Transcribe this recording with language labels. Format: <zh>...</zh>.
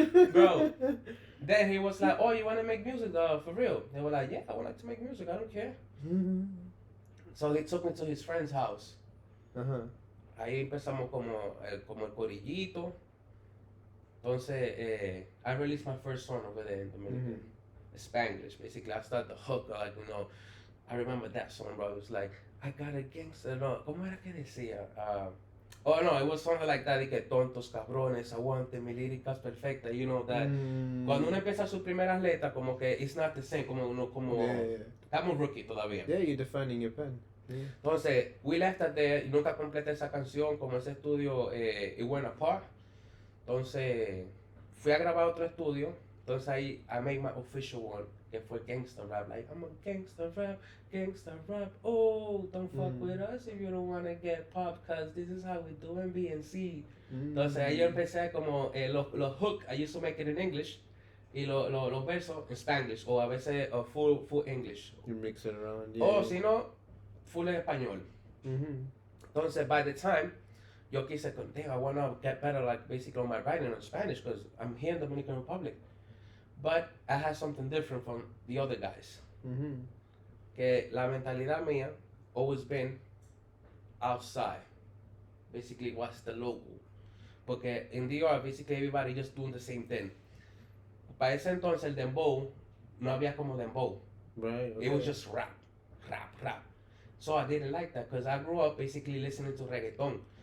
<en>Bro, then he was like, "Oh, you want to make music for real?" They were like, "Yeah, I would like to make music. I don't care." So he took me to his friend's house. Ajá.</en> <es>Ahí empezamos como el corillito.</es> <en>Entonces, I released my first song over there in Dominican. Spanglish, basically. I started the hook, like, I remember that song, bro. It was like, I got a gangster, no,</en> <es>¿cómo era que decía?</es> <en>Oh, no, it was something like that,</en> <es>y que tontos, cabrones, aguante, mi líricas perfecta, that. Cuando uno empieza sus primeras letras, como que</es> <en>it's not the same,</en> <es>estamos rookie todavía.</es> <en>Yeah, you're defining your pen. Yeah.</en> <es>Entonces,</es> <en>we left that there,</en> <es>y nunca completé esa canción, como ese estudio,</es> <en>it went apart.</en> <es>Entonces, fui a grabar otro estudio, entonces ahí</es> <en>I made my official one,</en> <es>que fue</es> <en>gangster rap, like, I'm a gangster rap, oh, don't fuck with us if you don't wanna get popped, cause this is how we do in B and C.</en> <es>Entonces ahí yo empecé como, los hook,</es> <en>I used to make it in English,</en> <es>y los versos en Spanglish, o a veces full English.</es> <en>You mix it around, yeah.</en> <es>O si no, full en español.</es> <en>Entonces, by the time,</en> <es>yo quise,</es> <en>damn, I want to get better, like, basically on my writing in Spanish, because I'm here in the Dominican Republic. But I had something different from the other guys.</en> <es>Que la mentalidad mía</es> <en>always been outside. Basically, what's the local? Porque in DR, basically, everybody just doing the same thing.</en> <es>Para ese entonces, el dembow, no había como dembow.</es> <en>Right, okay. It was just rap. So I didn't like that, because I grew up basically listening to reggaeton.</en>